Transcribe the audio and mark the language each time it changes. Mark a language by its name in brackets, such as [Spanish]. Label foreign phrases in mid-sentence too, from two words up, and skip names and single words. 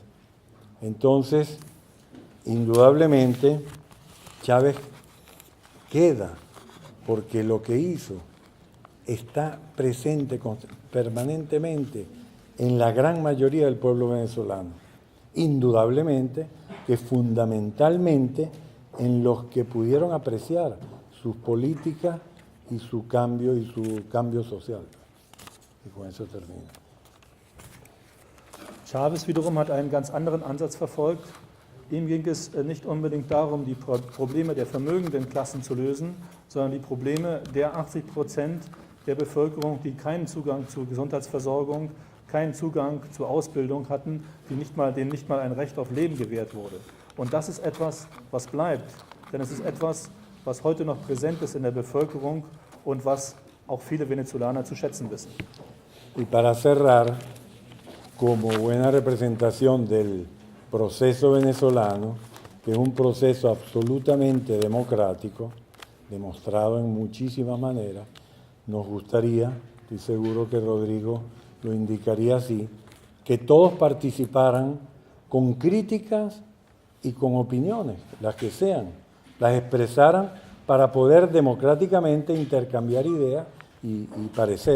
[Spanish] Entonces, indudablemente, Chávez queda, porque lo que hizo está presente permanentemente en la gran mayoría del pueblo venezolano. Indudablemente que fundamentalmente en los que pudieron apreciar sus políticas y su cambio social. Y con eso termino. [German] Chávez wiederum hat einen ganz anderen Ansatz verfolgt. Ihm ging es nicht unbedingt darum, die Probleme der vermögenden Klassen zu lösen, sondern die Probleme der 80% der Bevölkerung, die keinen Zugang zur Gesundheitsversorgung, keinen Zugang zur Ausbildung hatten, denen nicht mal ein Recht auf Leben gewährt wurde. Und das ist etwas, was bleibt, denn es ist etwas, was heute noch präsent ist in der Bevölkerung und was auch viele Venezolaner zu schätzen wissen. [Spanish] Y para cerrar, como buena representación del proceso venezolano, que es un proceso absolutamente democrático, demostrado en muchísimas maneras, nos gustaría, estoy seguro que Rodrigo lo indicaría así, que todos participaran con críticas y con opiniones, las que sean, las expresaran para poder democráticamente intercambiar ideas y parecer.